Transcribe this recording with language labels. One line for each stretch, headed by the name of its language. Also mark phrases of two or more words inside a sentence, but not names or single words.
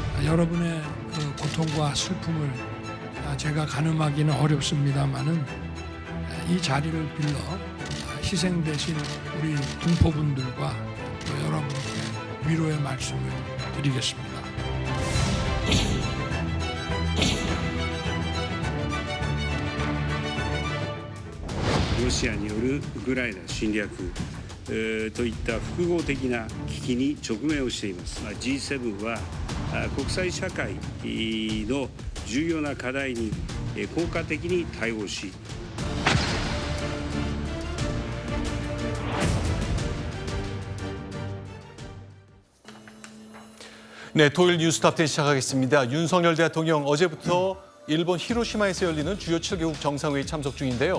Korean: 여러분의 그 고통과 슬픔을 제가 가늠하기는 어렵습니다만은 이 자리를 빌러 희생되신 우리 동포분들과 또 여러분께 위로의 말씀을 드리겠습니다.
Japanese: ロシアによるウクライナ侵略といった複合的な危機に直面をしています。G7 は国際社会の重要な課題に効果的に対応し、
Korean: 네, 토요일 뉴스탑10 시작하겠습니다. 윤석열 대통령 어제부터 일본 히로시마에서 열리는 주요 7개국 정상회의 참석 중인데요.